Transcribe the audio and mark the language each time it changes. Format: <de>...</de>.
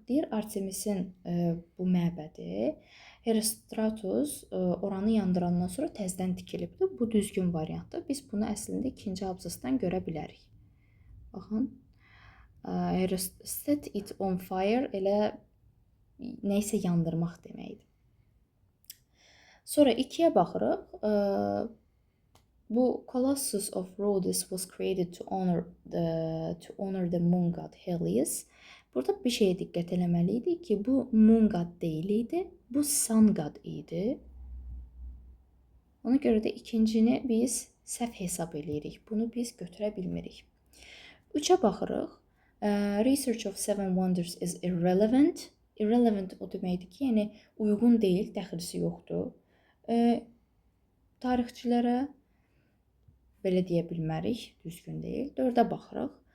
<az>Deyir, Artemisin bu məbədi Herostratus oranı yandırandan sonra təzədən tikilibdir. Bu düzgün variantdır. Biz bunu əslində ikinci abzasdan görə bilərik. Baxın.</az> <en>Set it on fire</en> <az>elə nəysə yandırmaq deməkdir. Sonra 2-yə baxırıq.</az> <en>Bu Colossus of Rhodes was created to honor the moon god Helios.</en> <az>Burada bir şeyə diqqət eləməliydik ki, bu moon god deyil idi, bu sun god idi. Ona görə də ikincini biz səhv hesab eləyirik. Bunu biz götürə bilmirik. 3-ə baxırıq.</az> <en>Research of seven wonders is irrelevant.</en> <az>Irrelevant o deməkdir ki, yəni uyğun deyil, dəxilisi yoxdur. Tarixçilərə belə deyə bilmərik, düzgün deyil. 4-ə baxırıq.</az>